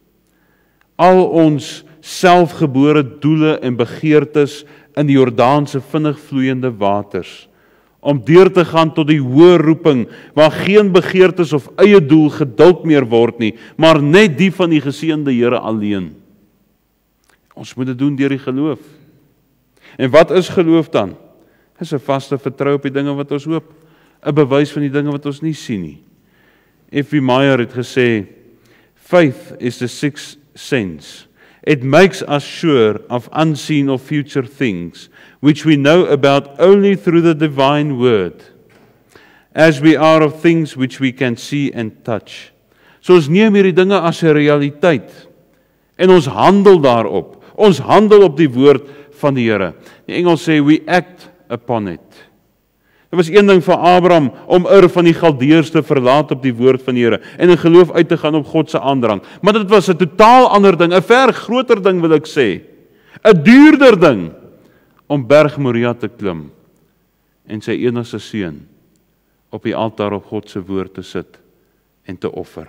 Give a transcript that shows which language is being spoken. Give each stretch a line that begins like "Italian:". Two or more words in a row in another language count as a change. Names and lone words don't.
Afrikaans: Al ons selfgebore doele en begeertes in die Jordaanse vinnig vloeiende waters, om deur te gaan tot die hoë roeping, waar geen begeertes of eie doel geduld meer word nie, maar net die van die geseënde Here alleen. Ons moet dit doen deur die geloof. En wat is geloof dan? Dis 'n vaste vertrou op die dinge wat ons hoop, 'n bewys van die dinge wat ons nie sien nie. F.W. Meyer het gesê,
English: faith is the sixth sense. It makes us sure of unseen or future things, which we know about only through the divine word, as we are of things which we can see and touch.
Afrikaans: So ons neem hierdie dinge as 'n realiteit, en ons handel daarop. Ons handel op die woord van die Here. Die Engels sê,
English: we act upon it.
Afrikaans: Dit was een ding vir Abraham om van die Galdeërs te verlaat op die woord van die Here en in geloof uit te gaan op God se aandrang. Maar dit was 'n totaal ander ding, 'n ver groter ding wil ek sê. 'n Duurder ding om Berg Moria te klim en sy enigste seun op die altaar op God se woord te sit en te offer.